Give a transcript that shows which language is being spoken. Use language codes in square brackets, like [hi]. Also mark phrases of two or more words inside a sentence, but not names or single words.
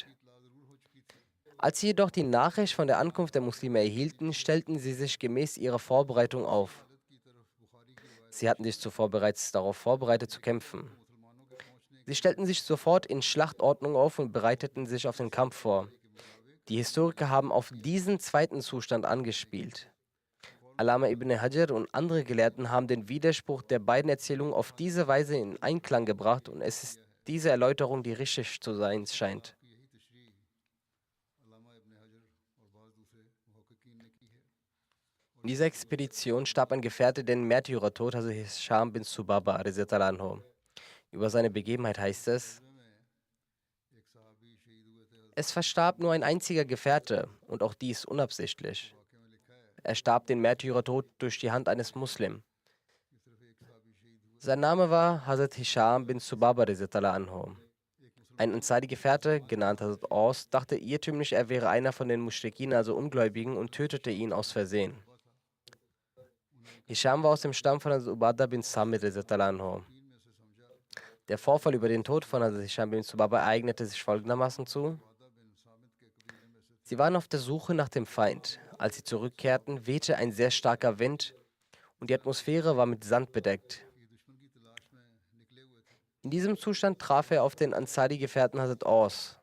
[de] Als sie jedoch die Nachricht von der Ankunft der Muslime erhielten, stellten sie sich gemäß ihrer Vorbereitung auf. Sie hatten sich zuvor bereits darauf vorbereitet zu kämpfen. Sie stellten sich sofort in Schlachtordnung auf und bereiteten sich auf den Kampf vor. Die Historiker haben auf diesen zweiten Zustand angespielt. Allama ibn Hajar und andere Gelehrten haben den Widerspruch der beiden Erzählungen auf diese Weise in Einklang gebracht und es ist diese Erläuterung, die richtig zu sein scheint. In dieser Expedition starb ein Gefährte den Märtyrertod, also Hisham bin Subaba, [ar] رضي الله عنه. [de] Über seine Begebenheit heißt es verstarb nur ein einziger Gefährte und auch dies unabsichtlich. Er starb den Märtyrertod durch die Hand eines Muslim. Sein Name war Hazrat Hisham bin Subaba [ar] رضي الله عنه. [de] Ein Ansari-Gefährte, genannt Hazrat Aus, dachte irrtümlich, er wäre einer von den Muschrikin, also Ungläubigen, und tötete ihn aus Versehen. Hisham war aus dem Stamm von Hazrat Ubadah bin Samit [ar] رضي الله عنه. [de] Der Vorfall über den Tod von Hazrat Hisham bin Subaba ereignete sich folgendermaßen zu. Sie waren auf der Suche nach dem Feind. Als sie zurückkehrten, wehte ein sehr starker Wind und die Atmosphäre war mit Sand bedeckt. In diesem Zustand traf er auf den Ansari-Gefährten Hazrat Aus.